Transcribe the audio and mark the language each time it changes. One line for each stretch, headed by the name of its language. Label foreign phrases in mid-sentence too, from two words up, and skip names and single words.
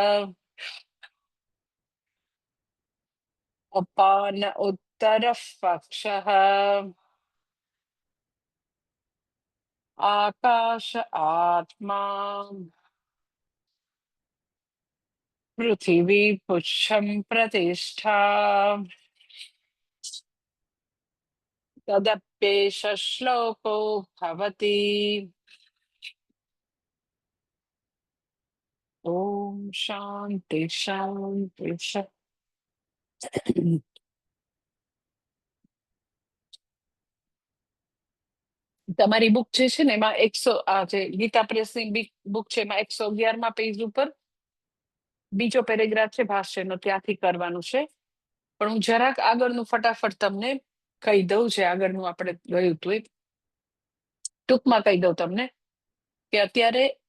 Sanskrit: अपान उत्तरः पक्षः आकाश आत्मा पृथिवी पुच्छं प्रतिष्ठा तदप्येष श्लोको भवति ओम शांति शांति शांति
Gujarati: તમારી બુક જે છે ને એમાં 100 આ જે ગીતા પ્રેસની બુક છે એમાં 111માં પેજ ઉપર બીજો પેરેગ્રાફ છે ભાષ્યનો ત્યાંથી કરવાનું છે પણ હું જરાક આગળનું ફટાફટ તમને કહી દઉં છે આગળનું આપણે ગયું હતું એ ટૂંકમાં કહી દઉં તમને કે અત્યારે